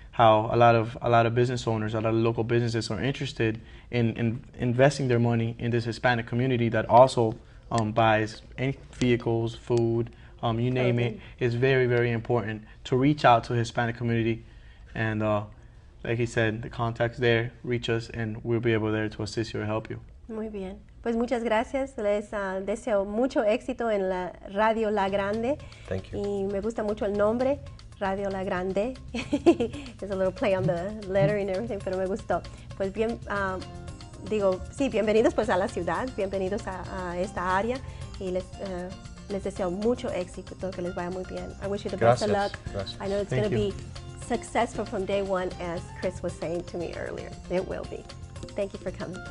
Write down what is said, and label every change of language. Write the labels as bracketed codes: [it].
[en] How a lot of business owners, a lot of local businesses are interested in investing their money in this Hispanic community that also buys any vehicles, food, you name it. It's very, very important to reach out to the Hispanic community, and like he said, the contact's there. Reach us, and we'll be able there to assist you or help you. [es] Muy bien. Pues muchas gracias. Les deseo mucho éxito en la Radio La Grande. [en] Thank you. [es] Y me gusta mucho el nombre. Radio La Grande. [en] There's a little play on the lettering and everything, [es] pero me gustó. Pues bien, bienvenidos pues a la ciudad, bienvenidos a esta área, y les deseo mucho éxito, que les vaya muy bien. [en] I wish you the best of luck. [es] Gracias. [en] I know it's going to be successful from day one, as Cris was saying to me earlier. It will be. Thank you for coming.